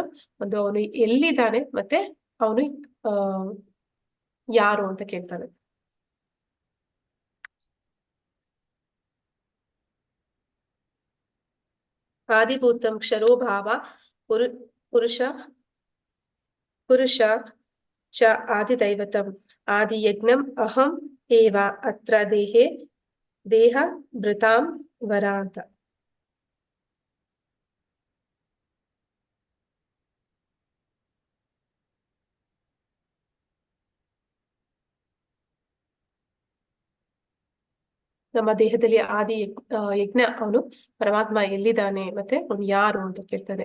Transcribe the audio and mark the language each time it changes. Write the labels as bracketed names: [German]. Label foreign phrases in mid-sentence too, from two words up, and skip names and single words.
[Kannada] ಒಂದು, ಅವನು ಎಲ್ಲಿದ್ದಾನೆ, ಮತ್ತೆ ಅವನು ಯಾರು ಅಂತ ಕೇಳ್ತಾನೆ. [Sanskrit] ಆದಿಭೂತಂ ಕ್ಷರೋ ಭಾವ ಪುರುಷ ಚ ಆದಿದೈವತಂ ಆದಿಯಜ್ಞಂ ಅಹಂ ಏವ ಅತ್ರ ದೇಹ ಭೃತಾಂ ವರ ಅಂತ. [Kannada] ನಮ್ಮ ದೇಹದಲ್ಲಿ ಆದಿ ಯಜ್ಞ ಅವನು ಪರಮಾತ್ಮ ಎಲ್ಲಿದ್ದಾನೆ, ಮತ್ತೆ ಅವನು ಯಾರು ಅಂತ ಕೇಳ್ತಾನೆ.